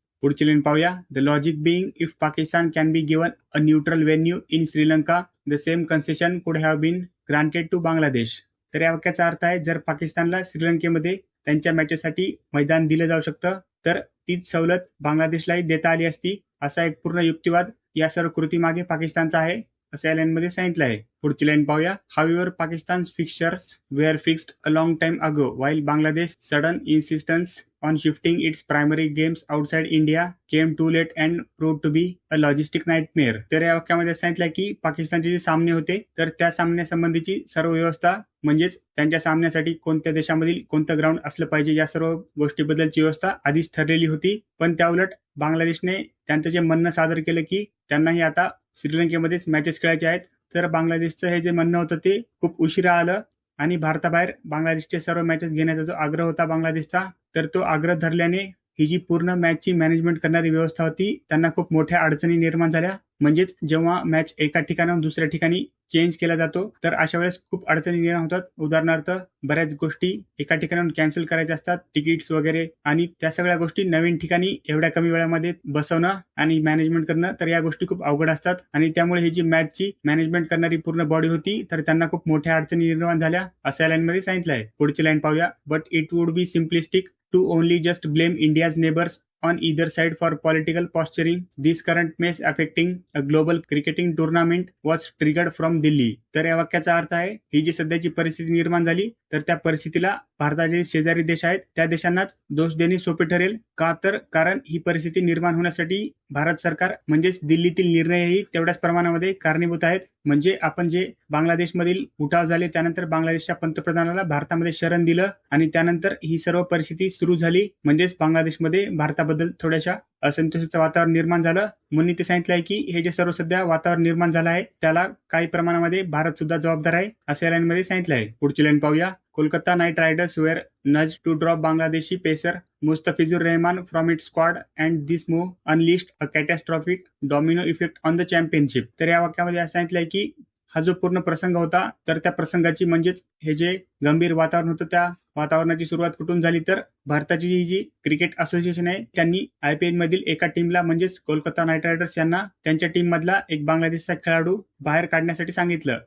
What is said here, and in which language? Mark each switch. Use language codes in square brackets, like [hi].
[mr] पुढची लाईन पाहूया. [en] The logic being if Pakistan can be given a neutral venue in Sri Lanka the same concession could have been granted to Bangladesh. [mr] तर या वाक्याचा अर्थ आहे जर पाकिस्तानला श्रीलंकेमध्ये त्यांच्या मॅचेससाठी मैदान दिलं जाऊ शकतं तर तीच सवलत बांगलादेशलाही देता आली असती असा एक पूर्ण युक्तिवाद या सर्व कृतीमागे पाकिस्तानचा आहे असं या लाईनमध्ये सांगितलं आहे. पुढची लाईन पाहूया. [en] However Pakistan's fixtures were fixed a long time ago while Bangladesh sudden insistence on shifting its primary games outside India came too late and proved to be a logistic nightmare. [mr] तर या वाक्यामध्ये सांगितलं की पाकिस्तानचे जे सामने होते तर त्या सामन्यासंबंधीची सर्व व्यवस्था म्हणजेच त्यांच्या सामन्यासाठी कोणत्या देशामधील कोणतं ग्राउंड असलं पाहिजे या सर्व गोष्टीबद्दलची व्यवस्था आधीच ठरलेली होती. पण त्याउलट बांगलादेशने त्यांचं जे म्हणणं सादर केलं की त्यांनाही आता श्रीलंकेमध्येच मॅचेस खेळायचे आहेत, तर बांगलादेशचं हे जे म्हणणं होतं ते खूप उशिरा आलं आणि भारताबाहेर बांगलादेशचे सर्व मॅचेस घेण्याचा जो आग्रह होता बांगलादेशचा तर तो आग्रह धरल्याने ही जी पूर्ण मॅचची मॅनेजमेंट करणारी व्यवस्था होती त्यांना खूप मोठ्या अडचणी निर्माण झाल्या. म्हणजेच जेव्हा मॅच एका ठिकाणाहून दुसऱ्या ठिकाणी चेंज केला जातो तर अशा वेळेस खूप अडचणी निर्माण होतात. उदाहरणार्थ बऱ्याच गोष्टी एका ठिकाणाहून कॅन्सल करायच्या असतात, तिकीट्स वगैरे, आणि त्या सगळ्या गोष्टी नवीन ठिकाणी एवढ्या कमी वेळामध्ये बसवणं आणि मॅनेजमेंट करणं, तर या गोष्टी खूप अवघड असतात. आणि त्यामुळे ही जी मॅचची मॅनेजमेंट करणारी पूर्ण बॉडी होती तर त्यांना खूप मोठ्या अडचणी निर्माण झाल्या असं या लाईनमध्ये सांगितलं आहे. पुढची लाईन पाहूया. [en] But it would be simplistic to only just blame India's neighbors on either side for political posturing. This current mess affecting a global cricketing tournament was triggered from Delhi. [mr] तर या वाक्याचा अर्थ आहे, ही जी सध्याची परिस्थिती निर्माण झाली तर त्या परिस्थितीला भारताचे शेजारी देश आहेत त्या देशांनाच दोष देणे सोपे ठरेल. का तर कारण ही परिस्थिती निर्माण होण्यासाठी भारत सरकार म्हणजेच दिल्लीतील निर्णयही तेवढ्याच प्रमाणामध्ये कारणीभूत आहेत. म्हणजे आपण जे बांगलादेशमधील उठाव झाले त्यानंतर बांगलादेशच्या पंतप्रधानाला भारतामध्ये शरण दिलं आणि त्यानंतर ही सर्व परिस्थिती सुरू झाली. म्हणजेच बांगलादेशमध्ये भारताबद्दल थोड्याशा असंतोषाचं वातावरण निर्माण झालं. म्हणून ते सांगितलं आहे की हे जे सर्व सध्या वातावरण निर्माण झालं आहे त्याला काही प्रमाणामध्ये भारत सुद्धा जबाबदार आहे असं या लाईनमध्ये सांगितलं आहे. पुढची लाईन पाहूया. [en] Kolkata Knight Riders were nudged to drop Bangladeshi pacer Mustafizur Rahman from its squad and this move unleashed a catastrophic domino effect on the championship. [mr] तर या वाक्यामध्ये असं सांगितलंय की हा जो पूर्ण प्रसंग होता तर त्या प्रसंगाची म्हणजेच हे जे गंभीर वातावरण होतं त्या वातावरणाची सुरुवात कुठून झाली तर भारताची जी क्रिकेट असोसिएशन आहे त्यांनी IPL मधील एका टीमला म्हणजेच कोलकाता नाईट रायडर्स यांना त्यांच्या टीम मधला एक बांगलादेशचा खेळाडू बाहेर काढण्यासाठी सांगितलं.